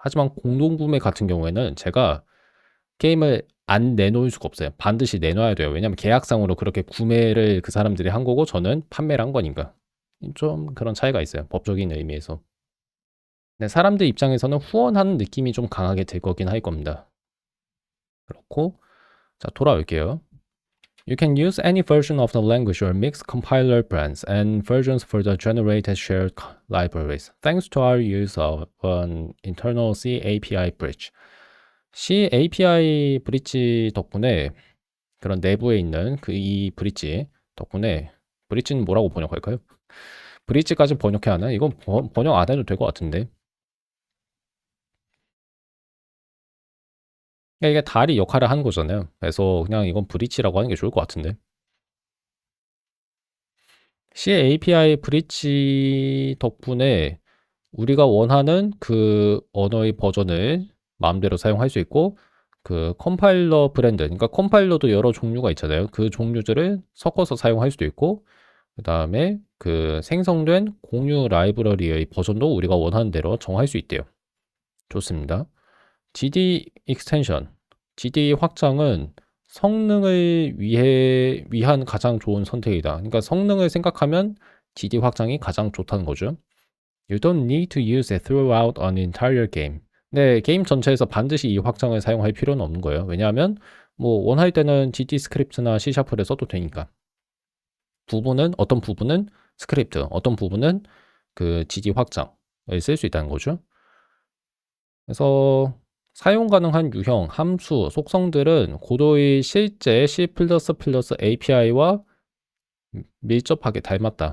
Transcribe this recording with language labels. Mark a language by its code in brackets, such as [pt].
[ko] 하지만 공동구매 같은 경우에는 제가 게임을 안 내놓을 수가 없어요. 반드시 내놔야 돼요. 왜냐하면 계약상으로 그렇게 구매를 그 사람들이 한 거고 저는 판매를 한 거니까. 좀 그런 차이가 있어요, 법적인 의미에서. 네, 사람들 입장에서는 후원하는 느낌이 좀 강하게 들 거긴 할 겁니다. 그렇고 자, 돌아올게요. [en] You can use any version of the language or mix compiler brands and versions for the generated shared libraries, thanks to our use of an internal C API bridge. [ko] C API 브릿지 덕분에 그런 내부에 있는 이 브릿지 덕분에 브릿지는 뭐라고 번역할까요? 브릿지까지 번역해야 하나? 이건 번역 안 해도 될 것 같은데. 그러니까 이게 다리 역할을 하는 거잖아요. 그래서 그냥 이건 브릿지라고 하는 게 좋을 것 같은데. C API 브릿지 덕분에 우리가 원하는 그 언어의 버전을 마음대로 사용할 수 있고 그 컴파일러 브랜드, 그러니까 컴파일러도 여러 종류가 있잖아요. 그 종류들을 섞어서 사용할 수도 있고 그다음에 그 생성된 공유 라이브러리의 버전도 우리가 원하는 대로 정할 수 있대요. 좋습니다. GD 익스텐션, GD 확장은 성능을 위한 가장 좋은 선택이다. 그러니까 성능을 생각하면 GD 확장이 가장 좋다는 거죠. [en] You don't need to use it throughout an entire game. [ko] 네, 게임 전체에서 반드시 이 확장을 사용할 필요는 없는 거예요. 왜냐하면 뭐 원할 때는 GD 스크립트나 C#를 써도 되니까. 어떤 부분은 스크립트, 어떤 부분은 그 GD 확장을 쓸 수 있다는 거죠. 그래서 사용 가능한 유형, 함수, 속성들은 고도의 실제 C++ API와 밀접하게 닮았다.